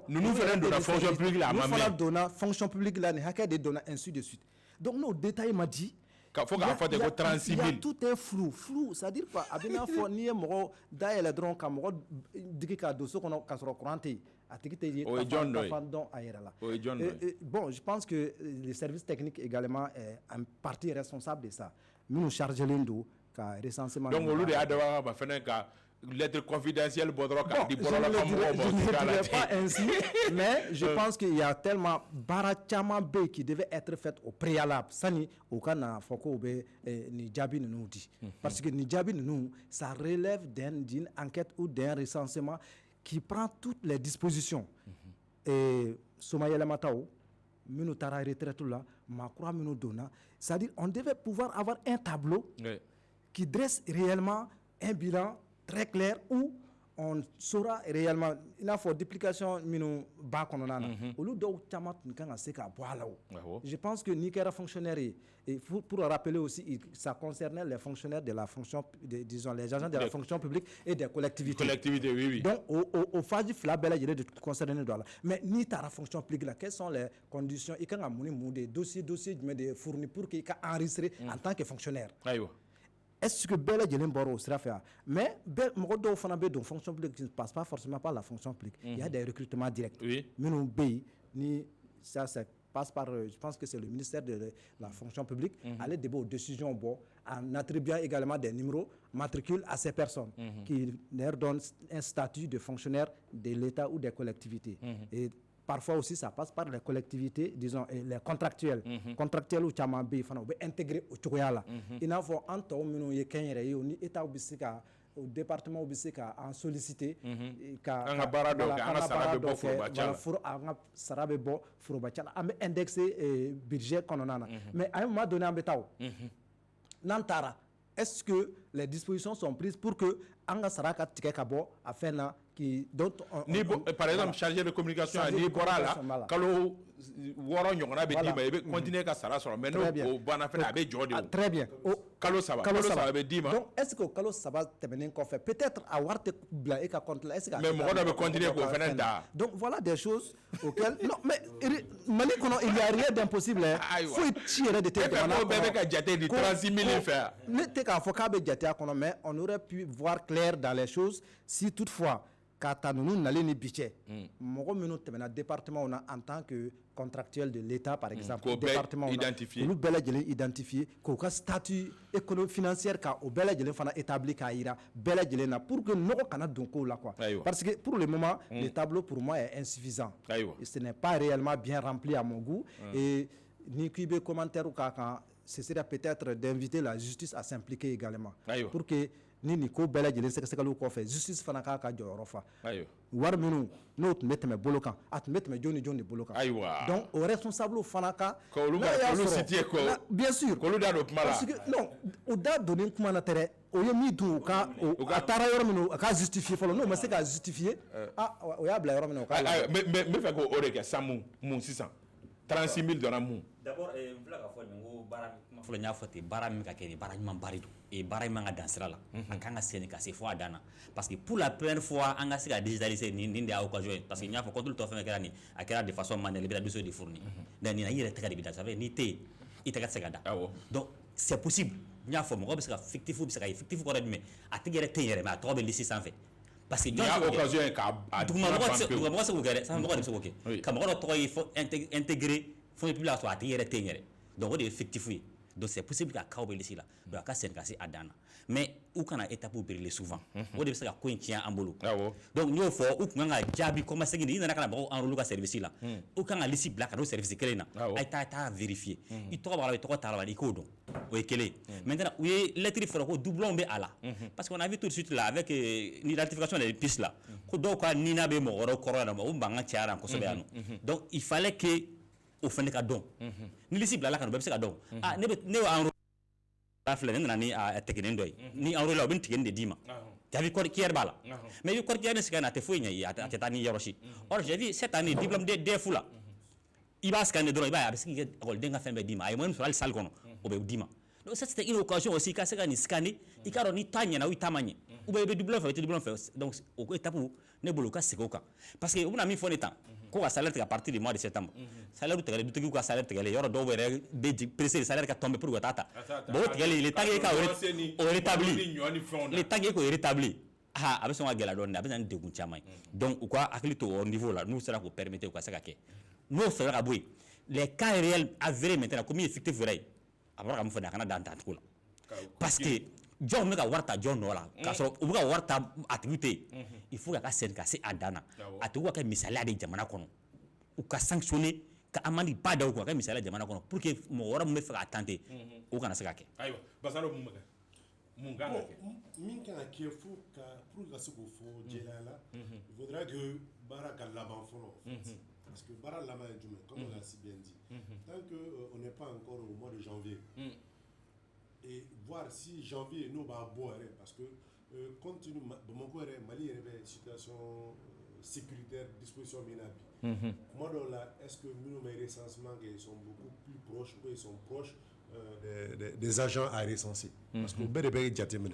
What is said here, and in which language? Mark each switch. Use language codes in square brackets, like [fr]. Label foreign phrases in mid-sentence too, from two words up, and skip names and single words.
[bm] ninnu fana donna [fr] fonction publique [bm] la a ma mɛn fana donna [fr] fonction publique [bm] la ni hakɛ de donna [fr] ainsi de suite donc [bm] n'o détail m'a dit faut k'a fɔ ten ko 36 000 [fr] il y a tout est flou c'est-à-dire quoi [bm] a bɛ n'a fɔ n'i ye mɔgɔ dayɛlɛ dɔrɔn ka mɔgɔ digi ka don so kɔnɔ ka sɔrɔ courant tɛ yen a tigi tɛ ye kafa dɔn a yɛrɛ la [fr] bon je pense que les services techniques également est en partie responsable de ça [bm] minnu chargelen don ka recensement donc olu de y'a dabɔ ma fɛnɛ ka [fr] lettre confidentielle [bm] bɔ dɔrɔn k'a di bɔlɔla ka mɔgɔw ma [fr] je ne dirais pas ainsi mais je pense qu'il y a tellement [bm] baara caman bɛ yen [fr] qui devait être fait au préalable [bm] sani o ka na fɔ k'o bɛ nin jaabi ninnu di [fr] parce que [bm] nin jaabi ninnu [fr] ça relève d'une enquête ou d'un recensement qui prend toutes les dispositions [bm] soma yɛlɛmataw minnu taara retraite la maakura minnu donna [fr] c'est-à-dire on devait pouvoir avoir un tableau qui dresse réellement un bilan très clair où on saura réellement il n'a pas duplication [bm] minu ba kɔnɔna na olu dɔw caman tun kan ka se ka bɔ a la o [fr] je pense que [bm] n'i kɛra fonctionnaire ye [fr] et pour rappeler aussi ça concernait les fonctionnaires de la fonction disons les agents de la fonction publique et des collectivités oui. Donc au phase [bm] fila bɛɛ lajɛlen de concerné don a la mais n'i taara [fr] fonction publique [bm] la [fr] quelles sont les conditions [bm] i kan ka mun de dossier jumɛn de fourni [fr] pour que [bm] i ka enregistrer [fr] en tant que fonctionnaire [bm] ayiwa [fr] est-ce que [bm] bɛɛ lajɛlen bɔra o sira fɛ wa mais mɔgɔ dɔw fana bɛ don [fr] fonction publique qui ne passe pas forcément par la fonction publique il y a des recrutements directs [bm] minnu bɛ yen ni [fr] ça passe par je pense que c'est le ministère de la fonction publique aller de aux décisions en attribuant également des numéros matricules à ces personnes qui leur donnent un statut de fonctionnaire de l'État ou des collectivités et parfois aussi ça passe par les collectivités disons les contractuels contractuels ou [bm] caman bɛ yen fana u bɛ intégrer o cogoya la i n'a fɔ an tɔw minnu ye kɛnyɛrɛ ye o ni État bɛ se ka [fr] au département [bm] bɛ se ka an solliciter ka an ka baara dɔw kɛ an ka sara bɛ bɔ forobacɛ la an ka sara bɛ bɔ forobacɛ la an bɛ indexer budget kɔnɔna na mais [fr] à un moment donné [bm] an bɛ taa o n'an taara [fr] est-ce que les dispositions sont prises pour que [bm] an ka sara ka tigɛ ka bɔ a fɛn na [fr] par exemple chargé de communication [bm] n'i bɔra la kalo 6 ɲɔgɔnna bɛ d'i ma i bɛ continuer ka sara sɔrɔ mais n'o banna fɛnɛ a bɛ jɔ de o [fr] très bien [bm] kalo 3 bɛ d'i ma [fr] donc est-ce que [bm] o kalo 3 tɛmɛnen kɔfɛ peut-être a wari tɛ bila e ka compte la [fr] est-ce que [bm] mais mɔgɔ dɔ bɛ continuer k'o fɛnɛ ta [fr] donc voilà des choses auxquelles non mais Mali kɔnɔ il y a rien d'impossible [bm] foyi ci yɛrɛ de tɛ jamana kɔnɔ bɛɛ bɛ ka jate di 36 000 fɛ ne tɛ k'a fɔ k'a bɛ jate a kɔnɔ [fr] mais on aurait pu voir clair dans les choses si toutefois [bm] k'a ta ninnu nalen ni bi cɛ mɔgɔ minnu tɛmɛna département na [fr] en tant que contractuel de l'État par exemple [bm] département na olu bɛɛ lajɛlen identifier k'u ka [fr] statut économique financier [bm] ka o bɛɛ lajɛlen fana établi k'a yira bɛɛ lajɛlen na [fr] pour que [bm] nɔgɔ kana don kow la [fr] quoi parce que pour le moment le tableau pour moi est insuffisant ce n'est pas réellement bien rempli à mon goût et [bm] ni k'i bɛ commentaire k'a kan [fr] ce serait peut-être d'inviter la justice à s'impliquer également pour que [bm] ni ko bɛɛ lajɛlen sɛgɛsɛgɛliw kɔfɛ justice fana k'a ka jɔyɔrɔ fa wari minnu n'o tun bɛ tɛmɛ bolo kan a tun bɛ tɛmɛ jɔn ni jɔn de bolo kan donc o responsable fana ka k'olu citer ko [fr] bien sûr [bm] k'olu da don kuma la parce que non o da donnen kuma na tɛ dɛ o ye min dun a taara yɔrɔ min a ka justifier fɔlɔ n'o ma se ka justifier o y'a bila yɔrɔ min na o k'a n bɛ fɛ k'o de kɛ san mun sisan 36 000 donna mun d'abord n filɛ ka fɔ nin ko baara kuma fɔlɔ n y'a fɔ ten baara min ka kɛ nin baara ɲumanba de don baara in man ka dan sira la a kan ka senni ka se fo a dan na [fr] parce que pour la première fois [bm] an ka se ka digitaliser nin de y'a occasion ye [fr] parce que [bm] n y'a fɔ contrôle tɔ fɛn fɛn kɛra nin a kɛra [fr] de façon manuelle [bm] i bɛ taa dossier de fourni donc nin na i yɛrɛ tɛgɛ de bɛ da [fr] ça veut dire [bm] n'i tɛ yen i tɛgɛ tɛ se ka da [fr] donc c'est possible [bm] n y'a fɔ mɔgɔ bɛ se ka fictif bɛ se ka ye fictif kɔrɔ ye jumɛn a tigi yɛrɛ tɛ yen yɛrɛ mais a tɔgɔ bɛ liste sanfɛ parce que y'a occasion ye k'a dugumamɔgɔ tɛ se k'o kɛ dɛ sanfɛmɔgɔ de bɛ se k'o kɛ ka mɔgɔ dɔ tɔgɔ ye intégrer [fr] fonds public [bm] la sɔrɔ a tigi yɛrɛ tɛ yen yɛrɛ donc o de ye fictif ye [fr] donc c'est possible [bm] ka kaw bɛ liste la donc a ka senni ka se a dan na mais u kana étape brûler souvent o de bɛ se ka ko in tiɲɛ an bolo donc n y'o fɔ u tun kan ka jaabi kɔma segin de i nana ka na mɔgɔw enrôler ka service la u kan ka liste bila ka n'o service kelen na a ye taa vérifier i tɔgɔ b'a la i tɔgɔ t'a la i k'o dɔn o ye kelen maintenant u ye lettre fɔlɔ ko doublon bɛ a la [fr] parce qu'on a vu tout de suite là avec l'identification des pistes là [bm] ko dɔw ka nina bɛ mɔgɔ wɛrɛw kɔrɔ yan nɔ o mankan cayara kosɛbɛ yan nɔ [fr] donc il fallait que [bm] o fana ka dɔn ni liste bilala ka na o bɛɛ bɛ se ka dɔn ne y'o enrôler filɛ ne nana ni tɛgɛnen dɔ ye ni enrôler o bɛ nin tigɛnin de d'i ma jaabi cordillère b'a la mais i bɛ cordillère ni scanner a tɛ foyi ɲɛ i ye a tɛ taa ni yɔrɔ si [fr] or j'ai vu cette année diplôme DEF [bm] la i b'a scanner dɔrɔn i b'a ye a bɛ se k'i ka ekɔliden ka fɛn bɛɛ d'i ma a ye moyen sɔrɔ hali salle kɔnɔ o bɛ d'i ma [fr] donc ça c'était une occasion aussi [bm] i ka se ka nin scanner i k'a dɔn ni ta ɲɛna ou i ta ma ɲɛ [fr] ou bien [bm] i bɛ diplôme fɛ o tɛ diplôme fɛ donc o étape ne bolo u ka segin o kan parce que u bɛna min fɔ ne tan ko ka salaire tigɛ [fr] à partir du mois de septembre [bm] salaire tigɛlen dutigiw ka salaire tigɛlen yɔrɔ dɔw yɛrɛ bɛ pressé salaire ka tomber [fr] pour que [bm] ka taa ta bon o tigɛlen [fr] le temps que [bm] e ka o rétabli [fr] le temps que [bm] e k'o rétabli a bɛ sɔn ka gɛlɛya dɔɔnin a bɛ na ni degun caman ye donc u ka hakili to o niveau la n'u sera k'o permettre u ka se ka kɛ n'o fɛɛrɛ ka bɔ yen [fr] les cas réels avérés [bm] maintenant comme i ye fictif wɛrɛ ye a bɔra ka mun fɔ a kana dan tancogo la parce que jɔn bɛ ka wari ta jɔn nɔ la k'a sɔrɔ u bɛ ka wari ta a tigi tɛ yen [fr] il faut [bm] ka senni ka se a dan na a tigi ka kɛ misaliya de jamana kɔnɔ u ka sanctionner ka amende ba da u kun ka kɛ misaliya jamana kɔnɔ pour que mɔgɔ wɛrɛ min bɛ fɛ k'a tenter o kana se ka kɛ. ayiwa Basalo mun bɛ kɛ mun kan ka kɛ. min kan ka kɛ fo ka pour ka se k'o fɔ jɛlenya la [fr] il faudra que [bm] baara ka laban fɔlɔ parce que baara laban ye jumɛn [fr] comme on l'a si bien dit tant que on n'est pas encore au mois de janvier et voir si janvier [bm] n'o b'a bɔ yɛrɛ [fr] parce que compte tenu [bm] Bamako yɛrɛ Mali yɛrɛ bɛ [fr] situation sécuritaire disposition [bm] min na bi kuma dɔw la [fr] est-ce que [bm] minnu bɛ recensement kɛ [fr] ils sont beaucoup plus proches ou ils sont proches des agents à recenser parce que [bm] bɛɛ de bɛ jateminɛ